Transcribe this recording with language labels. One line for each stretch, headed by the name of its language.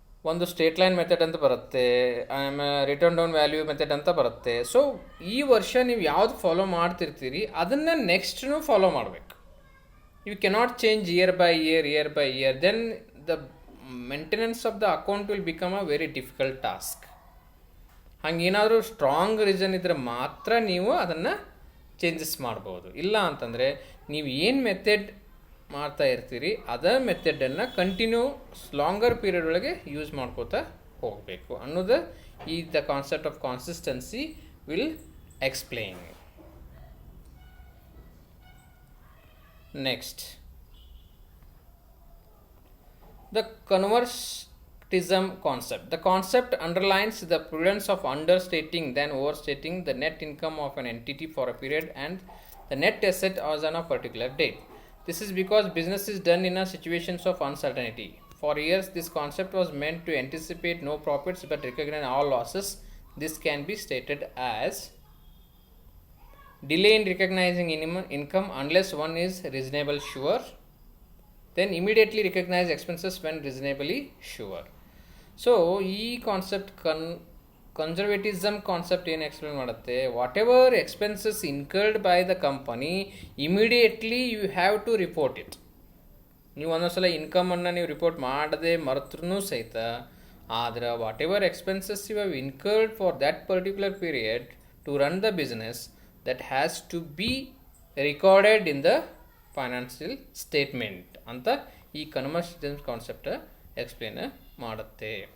Kannada: ಒಂದು state line method ಅಂತ ಬರುತ್ತೆ, ಆಮೇಲೆ ರಿಟರ್ನ್ ಡೌನ್ ವ್ಯಾಲ್ಯೂ ಮೆಥಡ್ ಅಂತ ಬರುತ್ತೆ. ಸೊ ಈ ವರ್ಷ ನೀವು ಯಾವ್ದು ಫಾಲೋ ಮಾಡ್ತಿರ್ತೀರಿ ಅದನ್ನು ನೆಕ್ಸ್ಟ್ನು ಫಾಲೋ ಮಾಡಬೇಕು.
English: You cannot change year by year. Then the maintenance of the account will become a very difficult task.
Kannada: ಹಂಗೇನಾದರೂ strong reason ಇದ್ದರೆ ಮಾತ್ರ ನೀವು ಅದನ್ನು ಚೇಂಜಸ್ ಮಾಡ್ಬೋದು. ಇಲ್ಲ ಅಂತಂದರೆ ನೀವು ಏನು ಮೆಥಡ್ ಮಾಡ್ತಾ ಇರ್ತೀರಿ ಅದೇ ಮೆಥಡನ್ನು ಕಂಟಿನ್ಯೂ ಲಾಂಗರ್ ಪೀರಿಯಡ್ ಒಳಗೆ ಯೂಸ್ ಮಾಡ್ಕೋತಾ ಹೋಗಬೇಕು ಅನ್ನೋದು
English: The concept of consistency will explain. Next, the conservatism concept. The concept underlines the prudence of understating than overstating the net income of an entity for a period and the net asset as on a particular date. This is because business is done in a situations of uncertainty. For years, this concept was meant to anticipate no profits but recognize all losses. This can be stated as delay in recognizing income unless one is reasonably sure, then immediately recognize expenses when reasonably sure. So
Kannada: ಈ concept conservatism concept ಏನು explain ಮಾಡುತ್ತೆ,
English: Whatever expenses incurred by the company immediately you have to report it.
Kannada: ನೀವು ಒಂದೊಂದ್ಸಲ ಇನ್ಕಮನ್ನು ನೀವು report ಮಾಡದೆ ಮರೆತ್ರೂ ಸಹಿತ, ಆದರೆ
English: whatever expenses you have incurred for that particular period to run the business that has to be recorded in the financial statement
Kannada: ಅಂತ ಈ conservatism concept explain ಮಾಡುತ್ತೆ.